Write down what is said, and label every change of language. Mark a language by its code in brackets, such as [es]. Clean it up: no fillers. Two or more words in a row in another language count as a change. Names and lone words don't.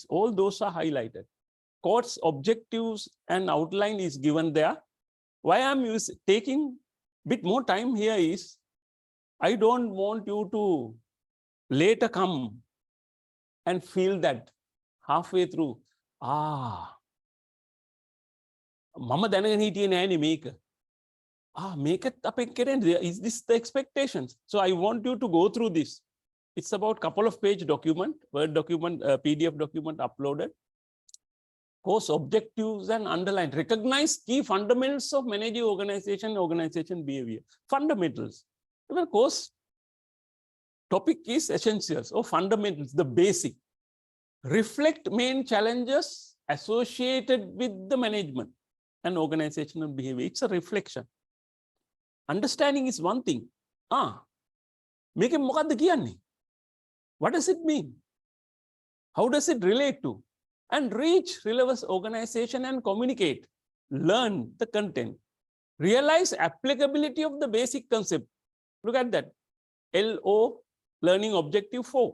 [en] All those are highlighted. Course objectives and outline is given there. Why I'm taking a bit more time here is, I don't want you to later come and feel that halfway through, [si] මම දැනගෙන හිටියේ නෑනේ මේක. මේකත් අපෙන් කරන්නේ. [en] Is this the expectations? So I want you to go through this. It's about couple of page document, Word document, PDF document uploaded. Course objectives and underline. Recognize key fundamentals of managing organization behavior. Fundamentals. The course topic is essentials or fundamentals, the basic. Reflect main challenges associated with the management and organizational behavior. It's a reflection. Understanding is one thing. [si] මේකෙන් මොකද්ද කියන්නේ? [en] What does it mean? How does it relate to? And reach relevant organization and communicate. Learn the content. Realize applicability of the basic concept. Look at that. LO, learning objective 4.